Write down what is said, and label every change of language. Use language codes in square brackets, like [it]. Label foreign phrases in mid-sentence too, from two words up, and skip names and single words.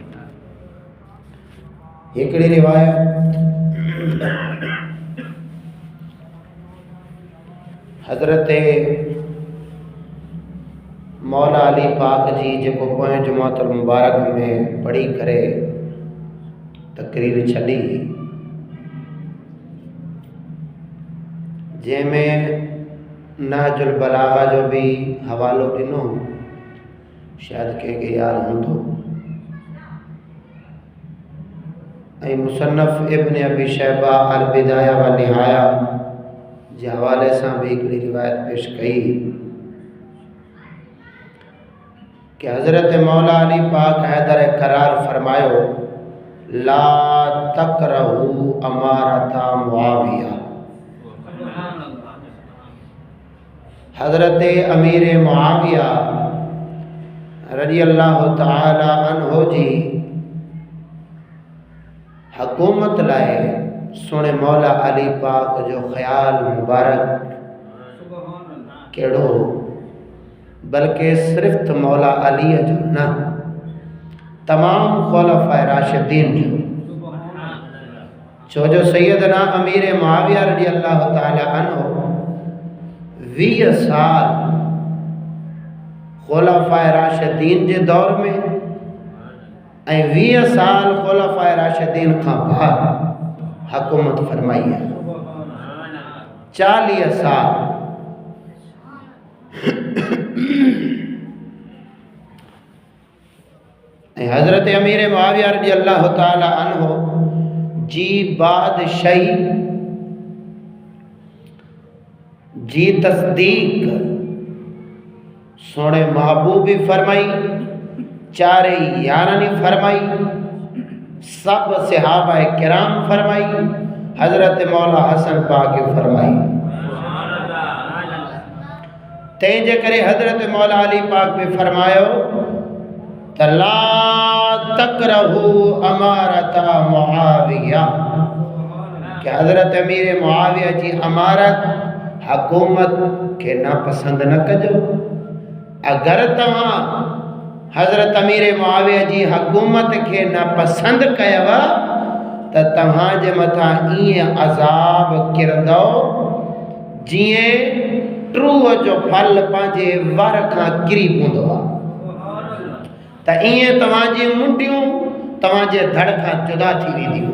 [sd] हिकिड़ी रिवायत हज़रत मौला अली पाक जी जेको पोएं जुमातुल मुबारक में पढ़ी करे तकरीर छॾी, जंहिंमें नहजुल बलागा जो भी हवालो ॾिनो, शायद कंहिंखे यादि हूंदो, ऐं मुसन्नफ़ इब्न अबी शैबा अल बिदाया व निहाया जे हवाले सां भी हिकिड़ी रिवायत पेश कई कि हज़रत मौला अली पाक हैदर करार फरमायो, [ar] لا تكرهوا إمارة معاوية. [sd] हज़रत अमीर मुआविया [ar] رضي الله تعالى عنه [sd] जी हुकूमत लाए सुने मौला अली पाक जो ख्याल मुबारक केड़ो, बल्कि सिर्फ मौला अली जो न तमाम खुलफाए राशिदीन जो। छो जो सैयदना अमीर मुआविया [ar] رضي الله تعالى عنه [sd] 20 साल खुलफाए राशिदीन जे दौर में ऐं 20 साल खुलफाए राशिदीन खां बाद हुकूमत फरमाई है। 40 साल हज़रत अमीर मुआविया [ar] رضي الله تعالى عنه [sd] जी बादशाही जी तस्दीक सोने महबूब भी फरमाई, चारे यारानी फरमाई, सब सहाबा किराम फरमाई, हज़रत मौला हसन पाक फरमाई। तंहिंजे करे हज़रत मौला अली पाक भी फरमायो [ar] لا تكرهوا إمارة معاوية, [sd] कि हज़रत अमीर मुआविया जी अमारत हुकूमत के नापसंद न कजो। अगर तव्हां हज़रत अमीर मुआविया जी हुकूमत के नापसंद कयव त तव्हां जे मथां ईअं अज़ाब किरंदो जीअं ट्रूह जो फल पंहिंजे वर खां किरी पवंदो आहे, त ईअं तव्हांजी मुंडियूं तव्हांजे धड़ खां जुदा थी वेंदियूं।